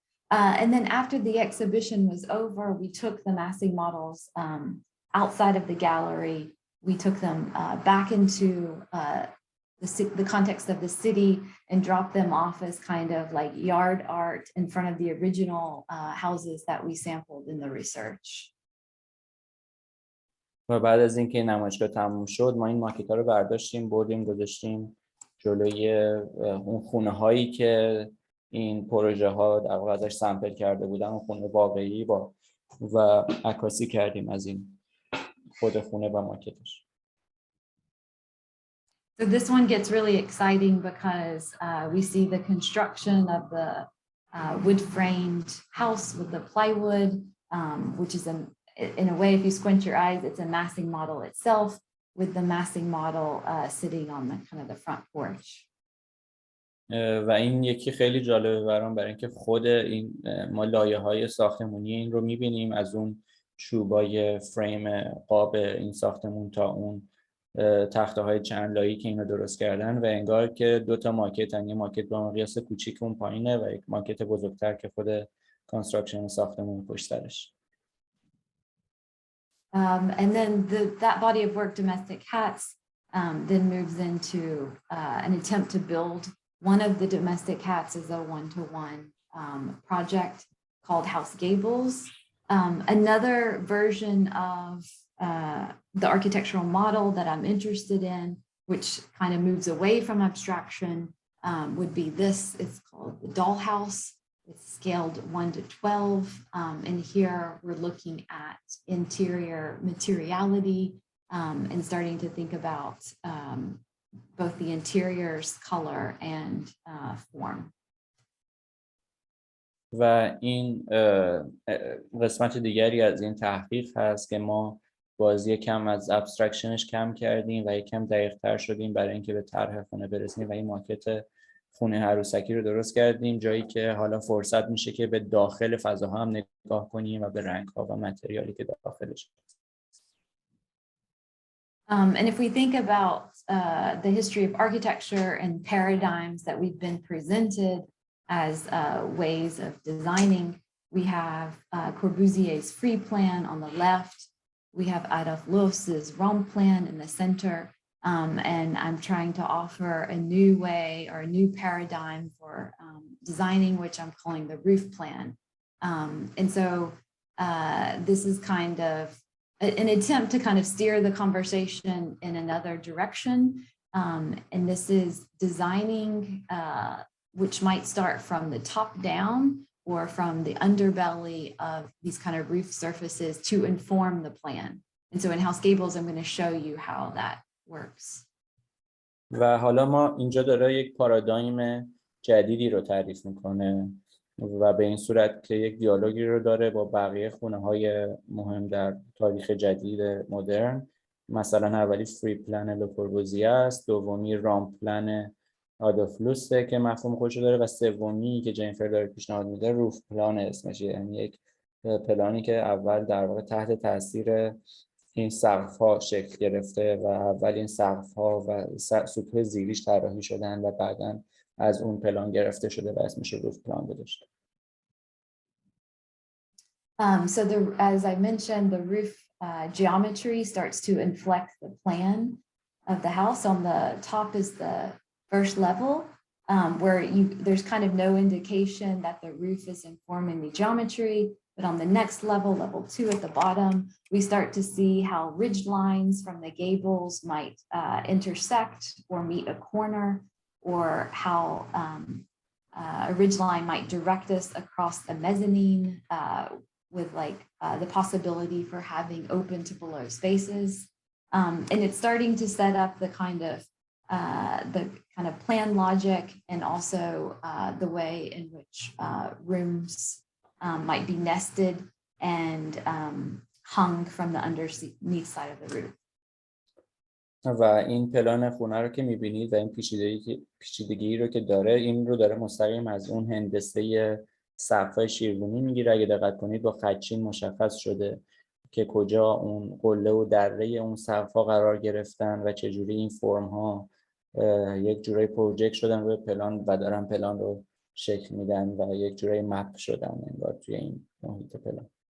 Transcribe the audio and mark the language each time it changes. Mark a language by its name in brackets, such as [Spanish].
[English] And then after the exhibition was over, we took the massing models outside of the gallery. We took them back into the context of the city and dropped them off as kind of like yard art in front of the original houses that we sampled in the research. [Persian] و بعد از اینکه نمایشگاه تموم شد، ما این ماکت‌ها رو برداشتیم، بردیم گذاشتیم جلوی اون خونه‌هایی که این پروژه ها در واقع ازش سمپل کرده بودن، اون خونه واقعی و عکاسی کردیم از این خود خونه و ماکتش. [English] So this one gets really exciting because we see the construction of the wood-framed house with the plywood, which is in a way, if you squint your eyes, it's a massing model itself with the massing model sitting on the kind of the front porch. [Persian] و این یکی خیلی جالبه برام، برای اینکه خود این ما لایه‌های ساختمانی این رو می‌بینیم، از اون چوبای فریم قاب این ساختمون تا اون تخته‌های چند لایه‌ای که اینو درست کردن و انگار که 2 تا ماکتن، یه ماکت با مقیاس کوچیک اون پایینه و یک ماکت بزرگتر که خود کانستراکشن ساختمون پشت سرش. [English] And then that body of work, domestic hats, then moves into an attempt to build one of the domestic hats as a one-to-one project called House Gables. Another version of the architectural model that I'm interested in, which kind of moves away from abstraction, would be this. It's called the dollhouse. It's scaled 1 to 12. And here we're looking at interior materiality and starting to think about both the interior's color and form. [Persian] و این قسمت دیگری از این تحقیق هست که ما بازی کم از ابسترکشنش کم کردیم و یکم دقیق‌تر شدیم برای اینکه به طرح خونه برسیم و این ماکت خونه عروسکی رو درست کردیم، جایی که حالا فرصت میشه که به داخل فضاها هم نگاه کنیم و به رنگ‌ها و متریالی که داخلش هست. [English] And if we think about the history of architecture and paradigms that we've been presented as ways of designing, we have Corbusier's free plan on the left. We have Adolf Loos's Raum plan in the center. And I'm trying to offer a new way or a new paradigm for designing, which I'm calling the roof plan. And so this is kind of an attempt to kind of steer the conversation in another direction. And this is designing, which might start from the top down or from the underbelly of these kind of roof surfaces to inform the plan. And so in House Gables, I'm going to show you how that works. [Persian] و حالا ما اینجا داره یک پارادایم جدیدی رو تعریف میکنه و به این صورت که یک دیالوگی رو داره با بقیه خونه‌های مهم در تاریخ جدید مدرن. مثلا اولی فری پلن لوکوربوزیه است، دومی رام پلن آدولف لوسه که مفهوم خودشو داره و سومی که جنیفر داره پیشنهاد میده روف پلان اسمشه، یعنی یک پلانی که اول در واقع تحت تاثیر این سقف‌ها شکل گرفته و اول این سقف‌ها و سطوح زیریش طراحی شدن و بعداً از اون پلان گرفته شده و اسمش روف پلان گذاشته. [English] So as I mentioned, the roof geometry starts to inflect the plan of the house. On the top is the first level, where there's kind of no indication that the roof is informing the geometry. But on the next level, level 2 at the bottom, we start to see how ridge lines from the gables might intersect or meet a corner, or how a ridge line might direct us across the mezzanine with like the possibility for having open to below spaces. And it's starting to set up the kind of plan logic and also the way in which rooms might be nested and hung from the underneath side of the roof. [Persian] و این پلان خونه رو که می‌بینید و این پیچیدگی رو که داره، این رو داره مستقیم از اون هندسه سقف‌های شیروانی میگیره. اگه دقت کنید با خطچین مشخص شده که کجا اون قله و دره اون سقف‌ها قرار گرفتن و چجوری این فرم‌ها یک جورایی پروژکت شدن روی پلان و دارن پلان رو شکل میدن و یک جورایی مپ شدن انگار توی این محیط پلان.